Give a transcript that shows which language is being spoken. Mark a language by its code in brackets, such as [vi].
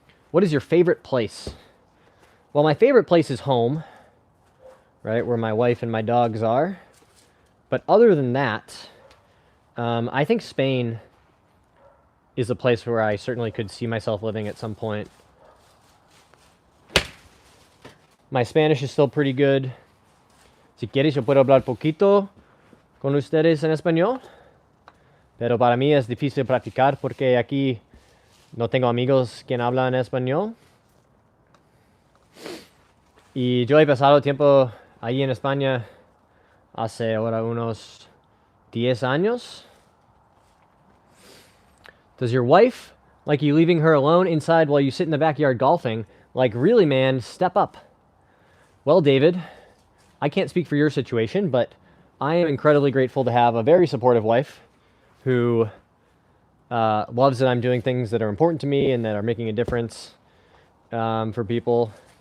[en] What is your favorite place? Well, my favorite place is home, right, where my wife and my dogs are. But other than that, I think Spain is a place where I certainly could see myself living at some point. My Spanish is still pretty good. [es] Si quieres, yo puedo hablar poquito con ustedes en español. Pero para mí es difícil practicar porque aquí no tengo amigos que hablan español. Y yo he pasado tiempo ahí en España hace ahora unos 10 años. [en] Does your wife like you leaving her alone inside while you sit in the backyard golfing? Like, really, man, step up. Well, David, I can't speak for your situation, but I am incredibly grateful to have a very supportive wife who loves that I'm doing things that are important to me and that are making a difference for people.